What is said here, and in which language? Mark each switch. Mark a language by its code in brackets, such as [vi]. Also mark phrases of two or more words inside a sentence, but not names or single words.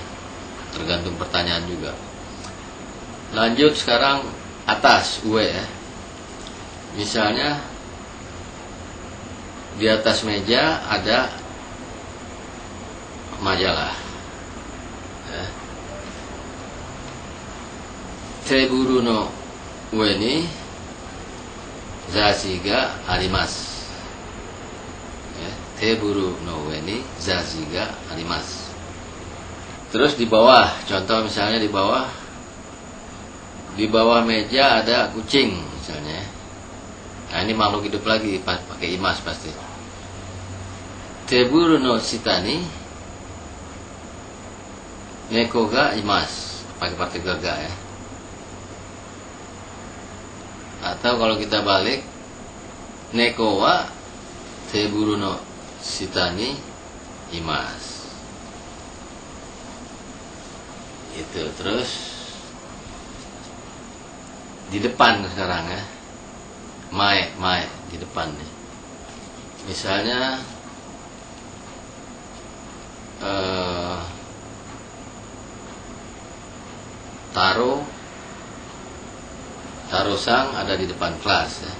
[id] Tergantung pertanyaan juga. Lanjut sekarang atas, uwe ya. Misalnya di atas meja ada majalah ya. [ja] テーブルの上に雑誌があります ya. テーブルの上に雑誌があります. [id] Terus di bawah, contoh misalnya di bawah meja ada kucing misalnya. Nah, ini makhluk hidup lagi, pakai imas pasti. [ja] テーブルの下に猫がいます, [id] pakai partikel ga ya. Atau kalau kita balik, [ja] 猫はテーブルの下にいます. [id] Itu. Terus di depan sekarang ya. Mae di depan nih. Misalnya taruh Tarosang ada di depan kelas ya.